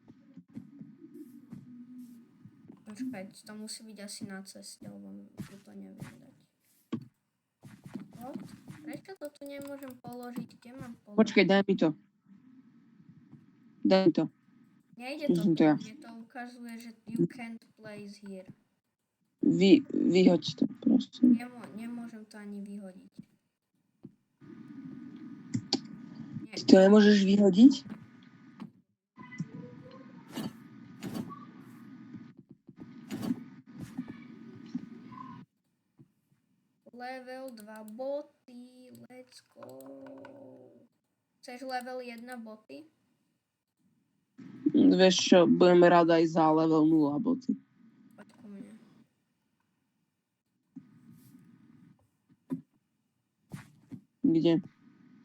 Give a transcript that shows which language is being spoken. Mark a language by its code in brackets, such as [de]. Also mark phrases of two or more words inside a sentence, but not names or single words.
[sk] Počkaj, to musí byť asi na ceste, lebo tu to neviem dať. Prečo to tu nemôžem položiť? Kde mám položiť? Počkaj, daj mi to. Daj mi to. Nejde to, mne to ukazuje, že [en] you can't place here. [sk] Vyhoď to, prosím. Nemôžem to ani vyhodiť. Ty to nemôžeš vyhodiť? Level 2 boty, [en] let's go. [sk] Chceš level 1 boty? Vieš čo, budem rád aj za level 0 boty. Poď ku mne. Kde?